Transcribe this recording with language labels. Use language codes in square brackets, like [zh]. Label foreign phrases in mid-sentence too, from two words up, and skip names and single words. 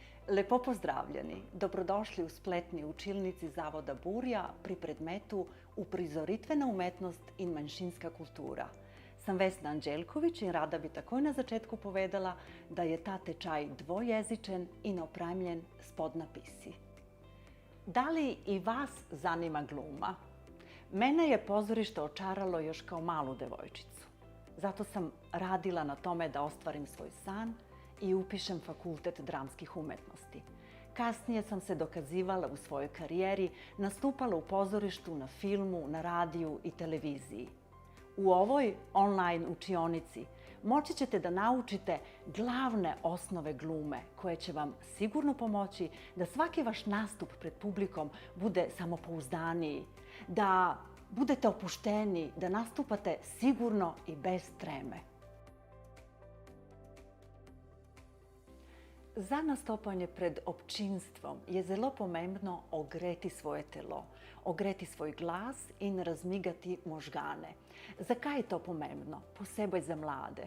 [sl] Lepo pozdravljeni, dobrodošli v spletni učilnici Zavoda Burja pri predmetu Uprizoritvena umetnost in manjšinska kultura. Sem Vesna Anđelković in rada bi takoj na začetku povedala, da je ta tečaj dvojezičen in opremljen s podnapisi. [sr] Da li i vas zanima gluma? Mene je pozorište očaralo još kao malu devojčicu. Zato sam radila na tome da ostvarim svoj san i upišem Fakultet dramskih umetnosti. Kasnije sam se dokazivala u svojoj karijeri, nastupala u pozorištu, na filmu, na radiju i televiziji. U ovoj online učionici moći ćete da naučite glavne osnove glume koje će vam sigurno pomoći da svaki vaš nastup pred publikom bude samopouzdaniji, da budete opušteni, da nastupate sigurno i bez treme. [sl] Za nastopanje pred občinstvom je zelo pomembno ogreti svoje telo, ogreti svoj glas in razmigati možgane. Zakaj je to pomembno? Posebej za mlade.